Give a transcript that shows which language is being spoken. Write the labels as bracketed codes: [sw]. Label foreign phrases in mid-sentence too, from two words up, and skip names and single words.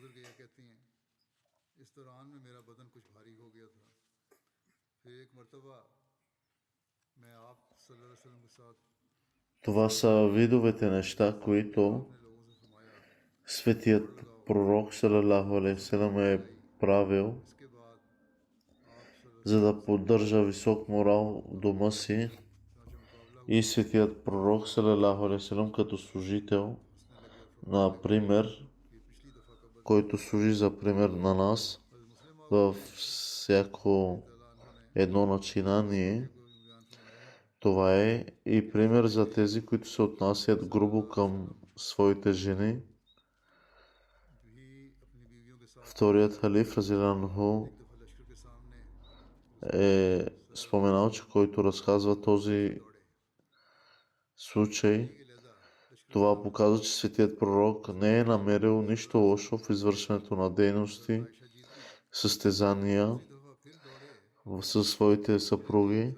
[bg] Това са видовете неща, които светият пророк [ar] صلى الله عليه وسلم [bg] е правил, за да поддържа висок морал в дома си, и светият пророк [ar] صلى الله عليه وسلم [bg] като служител, например, който служи за пример на нас във всяко едно начинание. Това е и пример за тези, които се отнасят грубо към своите жени. Вторият халиф [ar] رضي الله عنه [bg] е споменал, че който разказва този случай, това показва, че светият пророк не е намерил нищо лошо в извършването на дейности, състезания със своите съпруги.